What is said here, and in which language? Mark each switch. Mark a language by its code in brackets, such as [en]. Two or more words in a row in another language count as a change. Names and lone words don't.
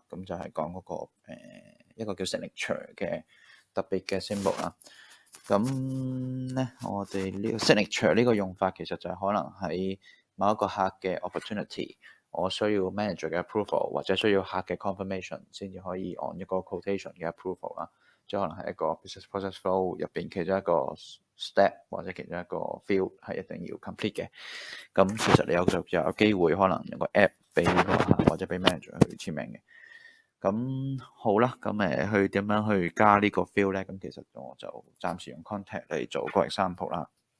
[yue] 咁就係講嗰個一個叫 signature 嘅特別嘅 symbol 啦。咁咧，我哋呢個 signature 呢個用法其實就係可能喺某一個客嘅 opportunity，我需要 manager 嘅 approval 或者需要客嘅 confirmation 先至可以按一個 quotation 嘅 approval 啦。即係可能係一個 [en] business process flow [yue] 入邊其中一個 step 或者其中一個 field 係一定要 complete 嘅。咁其實你有機會可能有個 app 俾個客或者俾 manager 去簽名嘅。咁好啦，咁去點樣去加呢個 field 咧？咁其實我就暫時用 contact 嚟做個 example 啦。